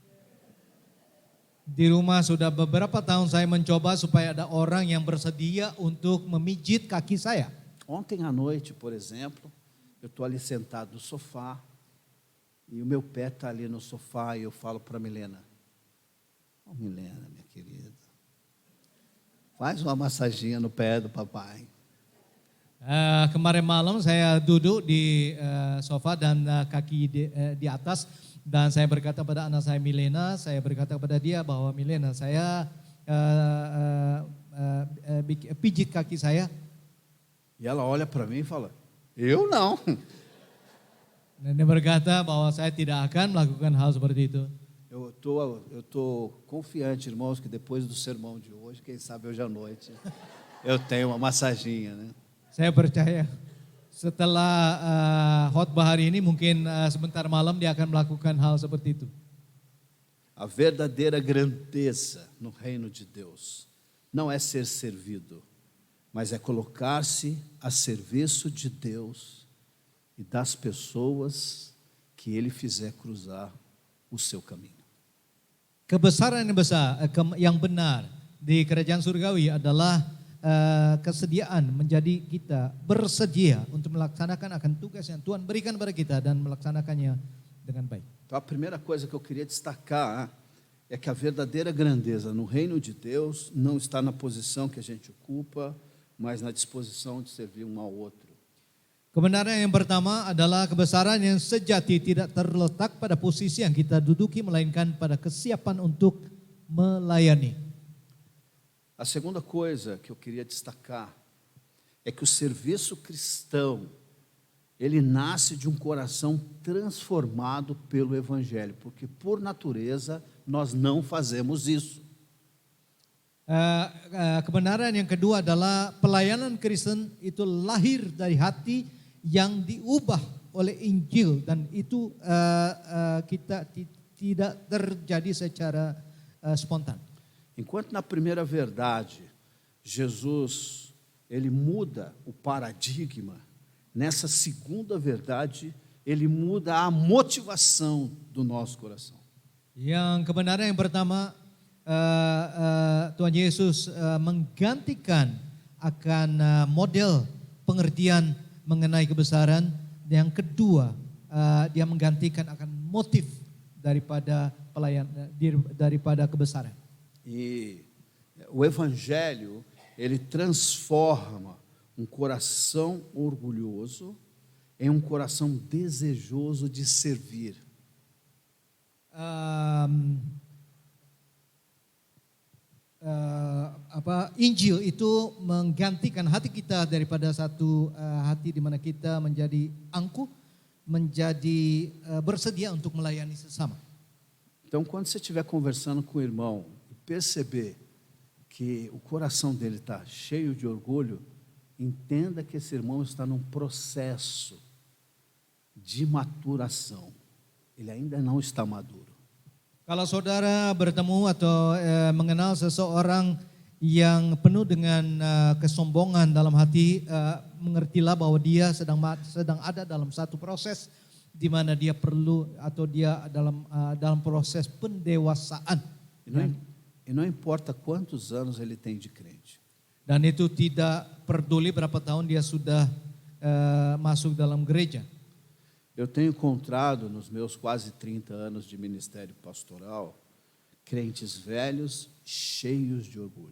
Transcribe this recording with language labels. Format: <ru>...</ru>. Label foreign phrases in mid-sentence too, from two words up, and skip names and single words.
<id>Di rumah sudah beberapa tahun saya mencoba supaya ada orang yang bersedia untuk memijit kaki saya.</id> <pt>Ontem à noite, por exemplo, eu estou ali sentado no sofá e o meu pé está ali no sofá e eu falo para a Milena: "Ô Milena, minha querida, faz uma massaginha no pé do papai."</pt> <id>Kemarin malam saya duduk di sofa dan kaki di atas dan saya berkata pada anak saya Milena, saya berkata kepada dia bahwa Milena, saya pijit kaki saya.</id> <pt>E ela olha para mim e fala: "Eu não."</pt> <id>Dan dia berkata bahwa saya tidak akan melakukan hal seperti itu.</id> <pt>Eu tô confiante, irmãos, que depois do sermão de hoje, quem sabe hoje à noite, eu tenho uma massaginha, né?</pt> <id>Saya percaya setelah khotbah hari ini mungkin sebentar malam dia akan melakukan hal seperti itu.</id> <pt>A verdadeira grandeza no reino de Deus não é ser servido, mas é colocar-se a serviço de Deus e das pessoas que Ele fizer cruzar o seu caminho.</pt> <id>Kebesaran yang besar, yang benar di kerajaan surgawi adalah kesediaan menjadi kita bersedia untuk melaksanakan akan tugas yang Tuhan berikan kepada kita dan melaksanakannya dengan baik.</id> <pt>Então a primeira coisa que eu queria destacar é que a verdadeira grandeza no reino de Deus não está na posição que a gente ocupa, mas na disposição de servir um ao outro.</pt> <id>Kebenaran yang pertama adalah kebesaran yang sejati tidak terletak pada posisi yang kita duduki, melainkan pada kesiapan untuk melayani.</id> <pt>A segunda coisa que eu queria destacar é que o serviço cristão, ele nasce de um coração transformado pelo Evangelho, porque por natureza nós não fazemos isso.</pt> <id>Kebenaran yang kedua adalah pelayanan Kristen itu lahir dari hati yang diubah oleh Injil dan itu kita tidak terjadi secara spontan.</id> <pt>Enquanto na primeira verdade, Jesus, ele muda o paradigma, nessa segunda verdade, ele muda a motivação do nosso coração.</pt> <id>Yang kebenaran yang pertama, Tuhan Yesus menggantikan akan model pengertian mengenai kebesaran. Yang kedua, dia menggantikan akan motif daripada daripada kebesaran.</id> <pt>E o Evangelho, ele transforma um coração orgulhoso em um coração desejoso de servir.</pt> <id>Injil itu menggantikan hati kita daripada satu hati di mana kita menjadi angkuh, menjadi bersedia untuk melayani sesama.</id> <pt>Então, quando você estiver conversando com o irmão e perceber que o coração dele está cheio de orgulho, entenda que esse irmão está num processo de maturação. Ele ainda não está maduro.</pt> <id>Kalau saudara bertemu atau mengenal seseorang yang penuh dengan kesombongan dalam hati, mengertilah bahwa dia sedang ada dalam satu proses di mana dia perlu atau dia dalam proses pendewasaan.</id> <pt>E não importa quantos anos ele tem de crente.</pt> <id>Dan itu tidak peduli berapa tahun dia sudah masuk dalam gereja.</id> <pt>Eu tenho encontrado nos meus quase 30 anos de ministério pastoral crentes velhos cheios de orgulho.</pt>